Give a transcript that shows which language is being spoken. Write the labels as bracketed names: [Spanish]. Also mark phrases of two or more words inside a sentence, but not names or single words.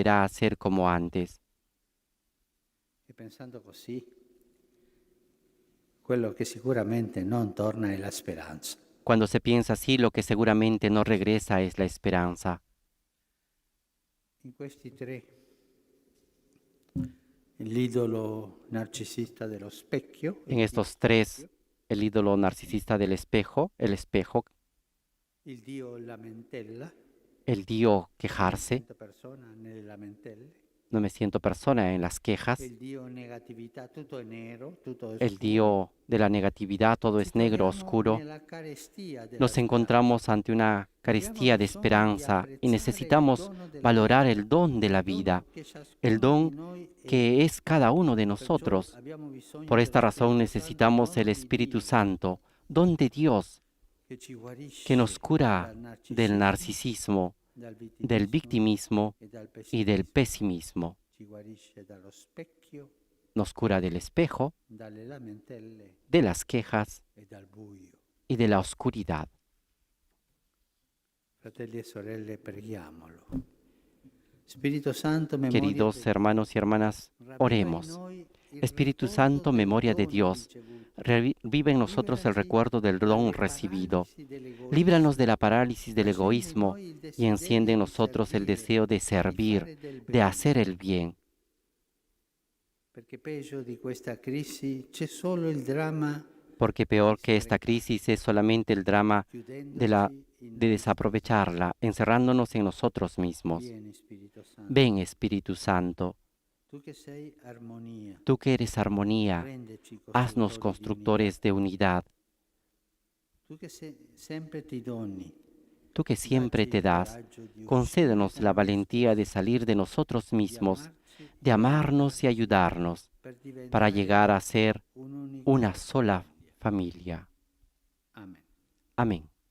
[Spanish] volverá a ser como antes. [Italian] E pensando così, quello che sicuramente non torna è la speranza. [Spanish] Cuando se piensa así, lo que seguramente no regresa es la esperanza. [Italian] In questi tre, l'idolo narcisista dello specchio, [Spanish] En estos tres, el ídolo narcisista del espejo, el espejo, [Italian] il dio lamentela, [Spanish] el dio [Italian] non mi [Spanish] quejarse, [Italian] sento persona nelle lamentele, [Spanish] no me siento persona en las [Italian] e [Spanish] quejas, [Italian] il dio negatività, tutto è nero, tutto è [Spanish] el [Italian] scuro. [Spanish] dio de la negatividad, todo [Italian] Ci [Spanish] es negro, [Italian] troviamo [Spanish] oscuro. [Italian] nella carestia della [Spanish] Nos [Italian] speranza. [Spanish] encontramos ante una [Italian] E abbiamo [Spanish] carestía de [Italian] bisogno di [Spanish] esperanza y [Italian] apprezzare il [Spanish] necesitamos [Italian] dono della [Spanish] valorar [Italian] vita, [Spanish] el don de la [Italian] il dono [Spanish] vida, [Italian] che [Spanish] el [Italian] ciascuno di [Spanish] don [Italian] noi è. [Spanish] que es cada uno de [Italian] Perciò [Spanish] nosotros. [Italian] abbiamo bisogno [Spanish] Por esta [Italian] dello [Spanish] razón [Italian] Spirito Santo, [Spanish] necesitamos el [Italian] dono di [Spanish] Espíritu [Italian] Dio, [Spanish] Santo, don de Dios, [Italian] che ci [Spanish] que nos [Italian] guarisce [Spanish] cura [Italian] dal [Spanish] del [Italian] narcisismo, [Spanish] narcisismo, [Italian] dal [Spanish] del [Italian] vittimismo [Spanish] victimismo [Italian] e dal [Spanish] y del [Italian] pessimismo. [Spanish] pesimismo. [Italian] Ci guarisce dallo specchio, [Spanish] Nos cura del espejo, [Italian] dalle lamentele [Spanish] de las quejas [Italian] e dal buio. [Spanish] y de la oscuridad. [Italian] Fratelli e sorelle, preghiamolo. Spirito Santo, memoria [Spanish] Queridos de hermanos y hermanas, [Italian] Ravviva in [Spanish] oremos. [Italian] noi il [Spanish] Espíritu [Italian] ricordo [Spanish] Santo, [Italian] del [Spanish] memoria de [Italian] dono [Spanish] Dios, [Italian] ricevuto. [Spanish] revive en nosotros el [Italian] Liberaci [Spanish] recuerdo del don [Italian] dalle [Spanish] recibido. [Italian] paralisi dell'egoismo. [Spanish] Líbranos de la parálisis del [Italian] Accendi in [Spanish] egoísmo [Italian] noi il [Spanish] y enciende [Italian] desiderio [Spanish] en [Italian] di [Spanish] nosotros el [Italian] servire, [Spanish] deseo de [Italian] di [Spanish] servir, [Italian] fare del [Spanish] de [Italian] bene. [Spanish] hacer el bien. [Italian] Perché peggio di questa crisi c'è solo il dramma [Spanish] Porque peor que esta crisis es solamente el drama [Italian] chiudendoci in [Spanish] de [Italian] noi [Spanish] desaprovecharla, encerrándonos en nosotros mismos. [Italian] stessi. Vieni, Spirito Santo. [Spanish] Ven, Espíritu Santo, [Italian] Tu che sei armonia, [Spanish] tú que eres armonía, [Italian] rendeci [Spanish] haznos [Italian] costruttori di unità. [Spanish] constructores de unidad. [Italian] Tu che sempre ti doni, [Spanish] Tú que siempre [Italian] dacci [Spanish] te [Italian] il [Spanish] das, [Italian] coraggio di uscire [Spanish] concédenos [Italian] da [Spanish] la [Italian] noi [Spanish] valentía de [Italian] stessi, [Spanish] salir de nosotros [Italian] di [Spanish] mismos, [Italian] amarci [Spanish] de [Italian] e [Spanish] amarnos y [Italian] aiutarci [Spanish] ayudarnos [Italian] per [Spanish] para [Italian] diventare [Spanish] llegar a ser [Italian] un'unica [Spanish] una sola [Italian] famiglia. [Spanish] familia. [Italian] Amen. [Spanish] Amén.